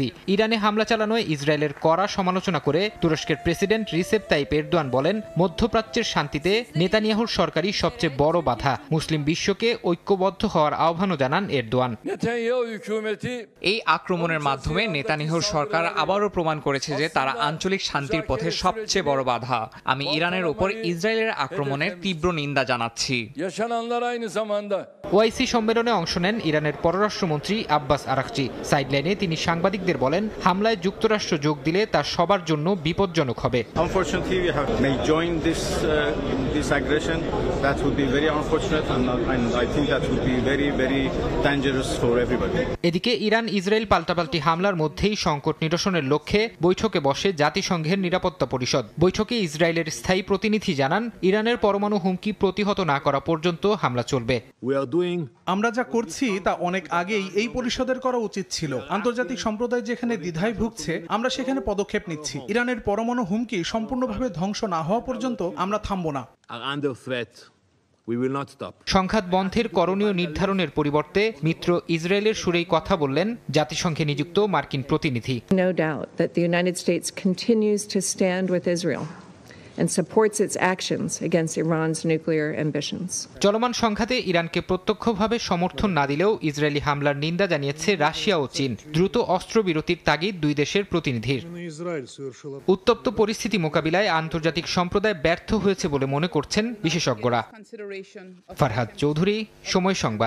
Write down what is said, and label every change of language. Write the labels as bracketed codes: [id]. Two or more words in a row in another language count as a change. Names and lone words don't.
[bn] ইরানে হামলা চালানোয় ইসরায়েলের কড়া সমালোচনা করে তুরস্কের প্রেসিডেন্ট রিসেপ তাইপ এরদোয়ান বলেন, মধ্যপ্রাচ্যের শান্তিতে নেতানিয়াহুর সরকারই সবচেয়ে বড় বাধা। মুসলিম বিশ্বকে ঐক্যবদ্ধ হওয়ার আহ্বানও জানান এরদোয়ান। এই আক্রমণের মাধ্যমে নেতানিয়াহুর সরকার আবারও প্রমাণ করেছে যে তারা আঞ্চলিক শান্তির পথে সবচেয়ে সবচেয়ে বড় বাধা। আমি ইরানের ওপর ইসরায়েলের আক্রমণের তীব্র নিন্দা জানাচ্ছি। [tr] Yaşananlar aynı zamanda [bn] ওআইসি সম্মেলনে অংশ নেন ইরানের পররাষ্ট্রমন্ত্রী আব্বাস আরাকচি। সাইডলাইনে তিনি সাংবাদিকদের বলেন, হামলায় যুক্তরাষ্ট্র যোগ দিলে তা সবার জন্য বিপজ্জনক হবে। [en] Unfortunately, we may join this aggression. That would be very unfortunate, and I think that would be very, very dangerous for everybody. [bn] এদিকে ইরান ইসরায়েল পাল্টাপাল্টি হামলার মধ্যেই সংকট নিরসনের লক্ষ্যে বৈঠকে বসে জাতিসংঘের নিরাপত্তা পরিষদ। বৈঠকে ইসরায়েলের স্থায়ী প্রতিনিধি জানান, ইরানের পরমাণু হুমকি প্রতিহত না করা পর্যন্ত হামলা চলবে। আমরা যা করছি তা অনেক আগেই এই পরিষদের করা উচিত ছিল। আন্তর্জাতিক সম্প্রদায় যেখানে দ্বিধায় ভুগছে, আমরা সেখানে পদক্ষেপ নিচ্ছি। ইরানের পরমাণু হুমকি সম্পূর্ণভাবে ধ্বংস না হওয়া পর্যন্ত আমরা থামব না। সংঘাত বন্ধের করণীয় নির্ধারণের পরিবর্তে মিত্র ইসরায়েলের সুরেই কথা বললেন জাতিসংঘে নিযুক্ত মার্কিন প্রতিনিধি। [en] No doubt that the United States continues to stand with Israel and supports its actions against Iran's nuclear ambitions. [bn] চলমান সংঘাতে ইরানকে প্রত্যক্ষভাবে সমর্থন না দিলেও ইসরায়েলি হামলার নিন্দা জানিয়েছে রাশিয়া ও চীন। দ্রুত অস্ত্রবিরতির তাগিদ দুই দেশের প্রতিনিধির। উত্তপ্ত পরিস্থিতি মোকাবিলায় আন্তর্জাতিক সম্প্রদায় ব্যর্থ হয়েছে বলে মনে করছেন বিশেষজ্ঞরা। ফারহাদ চৌধুরী, সময় সংবাদ।